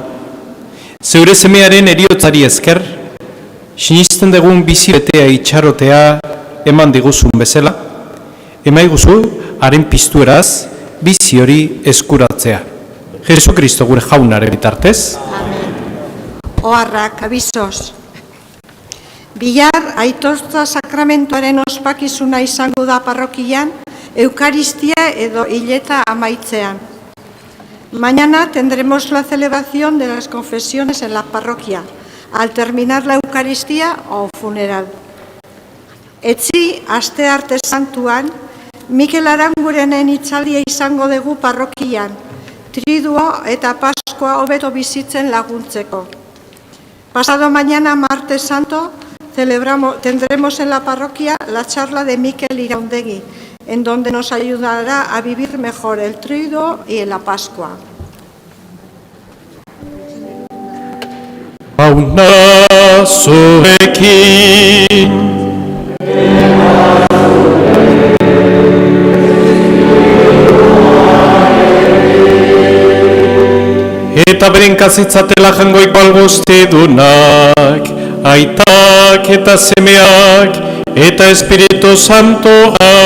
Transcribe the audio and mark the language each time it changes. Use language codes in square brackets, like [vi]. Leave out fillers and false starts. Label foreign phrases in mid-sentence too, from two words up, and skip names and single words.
[eu] Zeure semearen eriotzari esker, sinisten dugun bizi betea itxarotea eman diguzun bezala, emaiguzu haren piztueraz bizi hori eskuratzea. Jesu Kristo gure jaunaren bitartez. Oharrak, abisos. Bihar aitortza sakramentuaren ospakizuna izango da parrokian, Eucaristia edo hileta amaitzean. [es] Mañana tendremos la celebración de las confesiones en la parroquia, al terminar la Eucaristía o funeral. [eu] Etzi, astearte santuan, Mikel Arangurenen itzaldia izango dugu parrokian, Triduo eta Paskoa hobeto bizitzen laguntzeko. [es] Pasado mañana, martes santo, tendremos en la parroquia la charla de Mikel Iraundegui, en donde nos ayudará a vivir mejor el Triduo y la Pascua. [eu] Jauna zuekin. Eta beren kazitzatela jangoik balgoztedunak, aitak eta semeak, eta Espiritu Santoak.